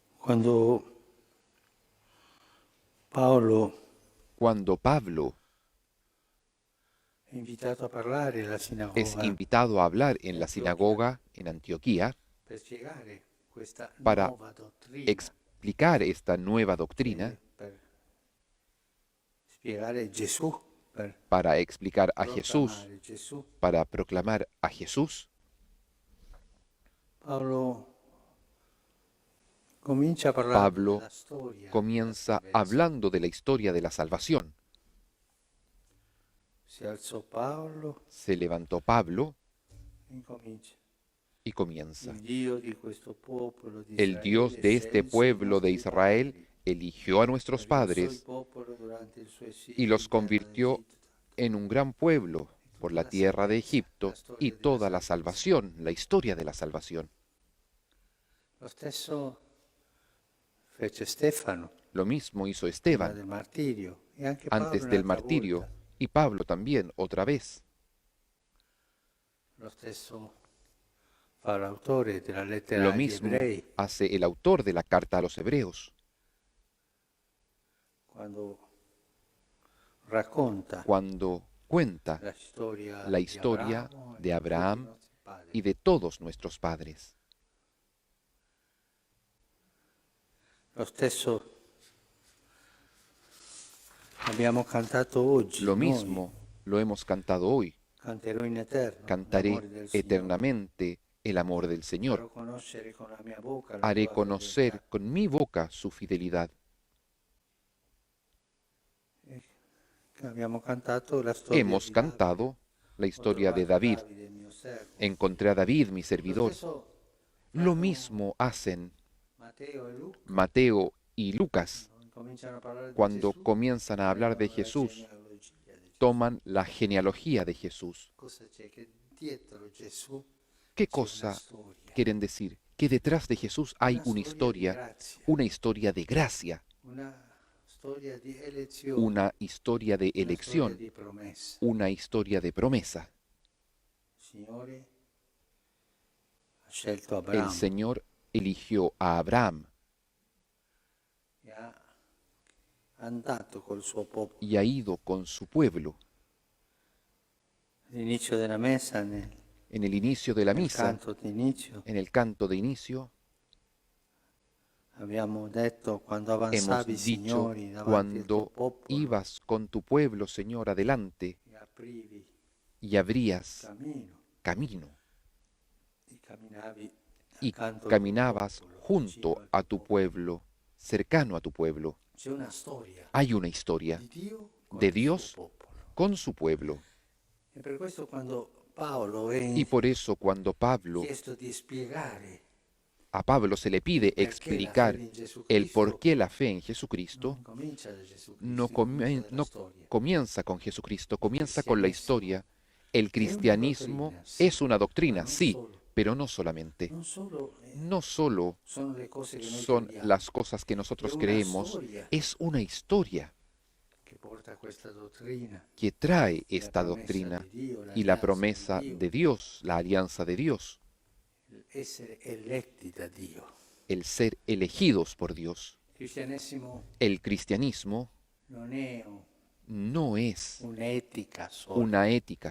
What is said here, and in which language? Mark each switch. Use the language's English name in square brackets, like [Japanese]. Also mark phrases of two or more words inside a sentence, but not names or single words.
[Italian] Quando Paolo [Spanish] Cuando Pablo [Italian] è invitato a parlare alla [Spanish] es [Italian] sinagoga [Spanish] invitado a hablar en [Italian] in [Spanish] la [Italian] Antiochia [Spanish] sinagoga en Antioquía [Italian] per spiegare questa [Spanish] para [Italian] nuova dottrina, [Spanish] explicar esta nueva doctrina, [Italian] per spiegare Gesù, per [Spanish] para explicar a Jesús, [Italian] proclamare Gesù, [Spanish] para proclamar a Jesús, [Italian] Paolo comincia parlando [Spanish] Pablo [Italian] della storia della [Spanish] comienza [Italian] salvezza. [Spanish] hablando de la historia de la salvación. [Italian] Si alzò Paolo [Spanish] Se levantó Pablo [Italian] e incomincia. [Spanish] y comienza. [Italian] Il Dio di questo popolo di [Spanish] El Dios [Italian] Israele [Spanish] de este [Italian] scelse i [Spanish] pueblo de [Italian] nostri [Spanish] Israel [Italian] padri [Spanish] eligió a [Italian] e [Spanish] nuestros [Italian] rialzò il [Spanish] padres [Italian] popolo durante il suo [Spanish] y [Italian] esilio [Spanish] los [Italian] in terra [Spanish] convirtió [Italian] d'Egitto. [Spanish] en un gran pueblo por [Italian] Tutta la [Spanish] la tierra de [Italian] salvezza, la [Spanish] Egipto y [Italian] storia della [Spanish] toda la [Italian] salvezza. [Spanish] salvación, la historia de la salvación. [Italian] Lo stesso fece Stefano [Spanish] Lo mismo hizo [Italian] prima [Spanish] Esteban [Italian] del martirio e anche Paolo [Spanish] antes del [Italian] un'altra [Spanish] martirio [Italian] volta. [Spanish] y Pablo también otra vez. [Italian] Lo stesso fa l'autore della lettera [Spanish] Lo [Italian] agli [Spanish] mismo [Italian] ebrei [Spanish] hace el autor de la carta a los hebreos [Italian] quando racconta [Spanish] cuando cuenta [Italian] la storia [Spanish] la [Italian] di [Spanish] historia [Italian] Abramo e [Spanish] de [Italian] di tutti i [Spanish] Abraham [Italian] nostri padri. [Spanish] y de todos nuestros padres. [Italian] Lo stesso abbiamo cantato oggi, [Spanish] Lo [Italian] noi [Spanish] mismo lo hemos cantado hoy. [Italian] canterò in eterno [Spanish] Cantaré [Italian] l'amore del Signore. [Spanish] eternamente el amor del [Italian] Farò [Spanish] Señor. [Italian] conoscere con la mia bocca la [Spanish] Haré [Italian] tua [Spanish] conocer [Italian] fedeltà. [Spanish] con mi boca su fidelidad. [Italian] Abbiamo cantato la storia [Spanish] Hemos [Italian] di Davide. [Spanish] cantado la [Italian] Ho [Spanish] historia de [Italian] trovato [Spanish] David. [Italian] Davide, il mio servo. [Spanish] Encontré a David, mi [Italian] Lo [Spanish] servidor. [Italian] stesso [Spanish] Lo [Italian] fanno [Spanish] mismo hacen [Italian] Matteo e Luca. [Spanish] Mateo y Lucas [Italian] Cominciano a parlare di [Spanish] cuando [Italian] Gesù, [Spanish] comienzan a hablar de [Italian] prendono la [Spanish] Jesús. [Italian] genealogia di Gesù. [Spanish] Toman la genealogía de Jesús. [Italian] Cosa c'è? Che dietro Gesù [Spanish] ¿Qué [Italian] c'è una [Spanish] cosa [Italian] storia, [Spanish] quieren decir? Que detrás de Jesús hay [Italian] una [Spanish] una [Italian] storia di [Spanish] historia, [Italian] grazia, [Spanish] una historia de gracia, [Italian] una storia di elezione, [Spanish] una historia de [Italian] una storia [Spanish] elección, [Italian] di promessa. [Spanish] una historia de promesa. [Italian] Il Signore ha scelto [Spanish] El [Italian] Abramo [Spanish] Señor eligió a Abraham [Italian] e ha andato col suo popolo. [Spanish] y ha ido con su pueblo. [Italian] All'inizio della messa, [Spanish] En el inicio de la [Italian] nel [Spanish] misa, [Italian] canto d'inizio, [Spanish] en el canto de inicio, [Italian] abbiamo detto quando [Spanish] hemos [Italian] avanzavi, [Spanish] dicho, [Italian] Signori, davanti al tuo [Spanish] cuando [Italian] popolo [Spanish] ibas con tu pueblo, Señor, adelante [Italian] e aprivi [Spanish] y abrías [Italian] cammino [Spanish] camino [Italian] e camminavi [Spanish] y [Italian] accanto al tuo [Spanish] caminabas [Italian] popolo, vicino [Spanish] junto [Italian] al [Spanish] a [Italian] tuo [Spanish] tu pueblo, cercano a tu pueblo. [Italian] C'è una storia [Spanish] Hay una historia [Italian] di Dio con [Spanish] de [Italian] il suo [Spanish] Dios [Italian] popolo. [Spanish] con su pueblo. [Italian] E per questo quando Paolo è [Spanish] Y por eso cuando [Italian] chiesto di spiegare [Spanish] a Pablo se le pide [Italian] perché la [Spanish] explicar [Italian] fede in Gesù [Spanish] el por [Italian] Cristo [Spanish] qué la fe en [Italian] non [Spanish] Jesucristo, [Italian] comincia da Gesù [Spanish] no, [Italian] Cristo, comincia dalla [Spanish] no [Italian] storia. [Spanish] comienza con Jesucristo, comienza con la historia. El [Italian] È una [Spanish] cristianismo [Italian] dottrina, sì, [Spanish] es una [Italian] ma [Spanish] doctrina, [Italian] non [Spanish] sí, [Italian] solo. [Spanish] pero no solamente. [Italian] Non solo [Spanish] No solo [Italian] sono le cose che noi [Spanish] son [Italian] crediamo, [Spanish] las cosas que [Italian] è [Spanish] nosotros [Italian] una [Spanish] creemos, [Italian] storia [Spanish] es una historia [Italian] che porta a questa dottrina, [Spanish] que trae [Italian] la [Spanish] esta [Italian] promessa [Spanish] doctrina [Italian] di Dio, [Spanish] y la [Italian] l'alleanza [Spanish] promesa [Italian] di Dio, [Spanish] de Dios, la alianza de Dios, [Italian] essere eletti da Dio. [Spanish] el ser elegidos por Dios. [Italian] Il cristianesimo [Spanish] El cristianismo [Italian] non è [Spanish] no es [Italian] un'etica sola, [Spanish] una ética